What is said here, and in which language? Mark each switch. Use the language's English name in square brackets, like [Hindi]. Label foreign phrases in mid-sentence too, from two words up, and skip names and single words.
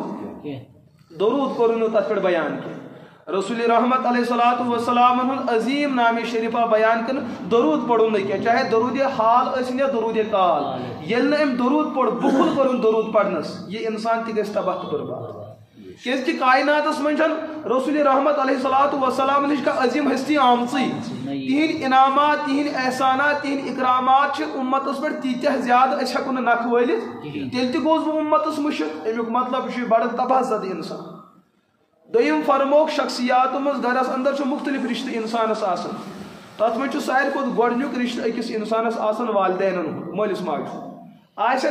[Kashmiri] درود کوٚرُن نہٕ تتھ پٮ۪ٹھ بیان کینٛہہ رسول رحمت [Arabic] علیہ الصلوۃ والسلام [Kashmiri] ہُنٛد عظیٖم نامِ شریف آو بیان کرنہٕ درود پوٚرُن نہٕ کینٛہہ چاہے درود حال ٲسِن یا درود کال ییٚلہِ نہٕ أمۍ درود پوٚر بُخل کوٚرُن درود پرنس یہ انسان تہِ گژھِ تباہ تہٕ برباد کیازکہ کائناتس من رسول رحمت [Arabic] علیہ الصلوۃ والسلام [Kashmiri] نش کا عظیم ہستی آمژی تہند انعامات تہند احسانات تہند اکرامات امتس پہ تیتہ زیادہ اس ہیکو نکھ ولت تیل تہ گوس بہ امتس مشک امیک مطلب بڑا تباہ زد انسان دویم فرموک شخصیات مز گرس اندر مختلف رشتہ انسانس آسان تت من ساروی کھت گۄڈنیُک رشتہ أکِس انسانس آسان والدینن ہُنٛد مٲلِس ماجہِ ہُنٛد آسن